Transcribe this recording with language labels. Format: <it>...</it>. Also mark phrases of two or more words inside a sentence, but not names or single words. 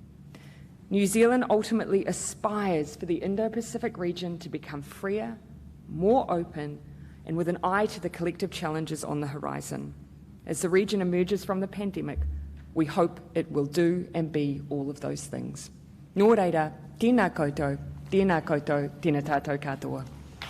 <en>New Zealand ultimately aspires for the Indo-Pacific region to become freer, more open, and with an eye to the collective challenges on the horizon. As the region emerges from the pandemic, we hope it will do and be all of those things.</en> <mi>Nō reira, tēnā koutou, tēnā koutou, tēnā tātou katoa.</mi>